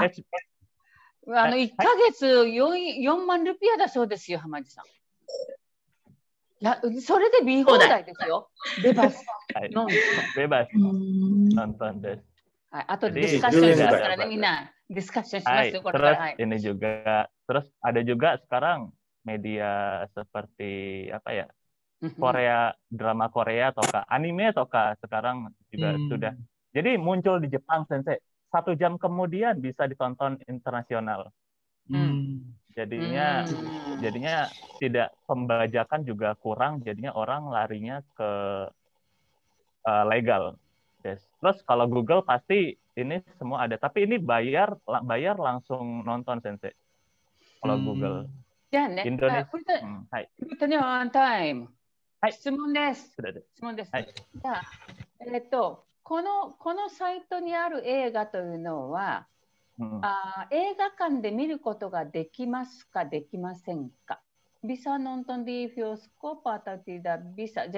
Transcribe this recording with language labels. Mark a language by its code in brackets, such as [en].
[ja] ？1ヶ月4万ルピアだそうですよ、浜地さん。いや、それで見放題ですよ。 [id] ベバス。 Bebas. Nonton des. [ja] はい、あとでディスカッションしますからね、みんな。ディスカッションしますよ、これから。 [id] Ini juga, terus ada juga sekarang media seperti apa ya, drama Korea atau anime atau sekarang juga sudah. Jadi muncul di Jepang, Sensei. 1 jam kemudian bisa ditonton internasional. Jadinya tidak, pembajakan juga kurang. Jadinya orang larinya ke legal. Yes. Terus kalau Google pasti ini semua ada. Tapi ini bayar langsung nonton, Sensei. Kalau Google. [ja] じゃあね、古谷ワンタイム。質問です。質問です。じゃあ、このサイトにある映画というのは、映画館で見ることができますか、できませんか？ [id] Bisa nonton di bioskop atau tidak bisa?